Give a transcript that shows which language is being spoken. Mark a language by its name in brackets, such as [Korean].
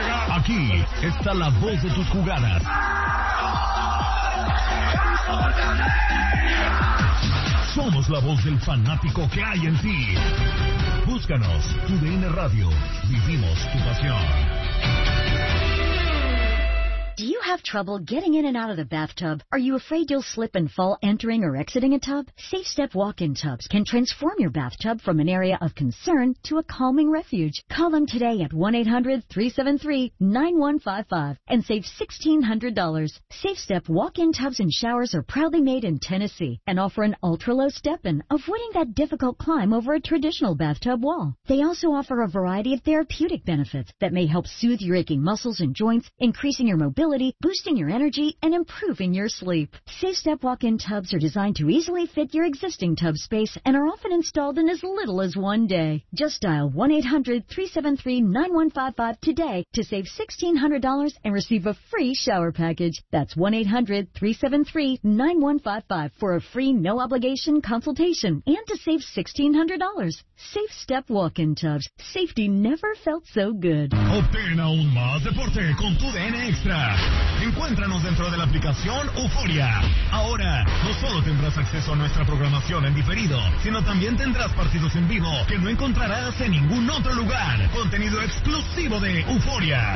[Spanish] Aquí está la voz de tus jugadas. Somos la voz del fanático que hay en ti. Búscanos, TUDN Radio, vivimos tu pasión. [English] Do you have trouble getting in and out of the bathtub? Are you afraid you'll slip and fall entering or exiting a tub? SafeStep walk-in tubs can transform your bathtub from an area of concern to a calming refuge. Call them today at 1-800-373-9155 and save $1,600. SafeStep walk-in tubs and showers are proudly made in Tennessee and offer an ultra-low step-in, avoiding that difficult climb over a traditional bathtub wall. They also offer a variety of therapeutic benefits that may help soothe your aching muscles and joints, increasing your mobility, boosting your energy, and improving your sleep. SafeStep walk-in tubs are designed to easily fit your existing tub space and are often installed in as little as 1 day. Just dial 1-800-373-9155 today to save $1,600 and receive a free shower package. That's 1-800-373-9155 for a free, no-obligation consultation and to save $1,600. SafeStep walk-in tubs. Safety never felt so good. [Spanish] Obtén aún más deporte con tu DN Extra. Encuéntranos dentro de la aplicación Euforia. Ahora, no solo tendrás acceso a nuestra programación en diferido, sino también tendrás partidos en vivo que no encontrarás en ningún otro lugar. Contenido exclusivo de Euforia.